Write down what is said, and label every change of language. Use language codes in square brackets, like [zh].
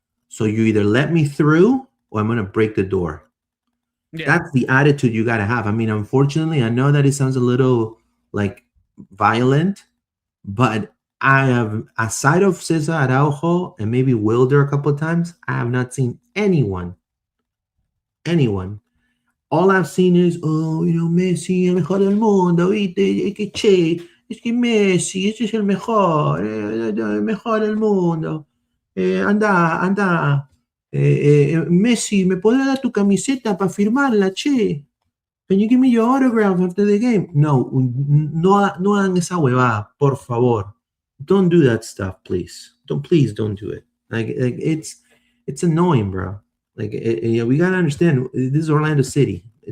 [en] So you either let me through or I'm going to break the door. Yeah. That's the attitude you got to have. I mean, unfortunately, I know that it sounds a little like violent, but I have, aside of Cesar Araujo and maybe Wilder a couple of times, I have not seen anyone. All I've seen is, [es] Messi, el mejor del mundo, ¿viste? Es que Messi, ese es el mejor del mundo. Anda. Messi, ¿me podés dar tu camiseta para firmarla, che? [en] Can you give me your autograph after the game? [es] No hagan esa huevada, por favor. [en] Don't do that stuff, please. Please don't do it. Like it's annoying, bro. Like we gotta understand, this is Orlando City.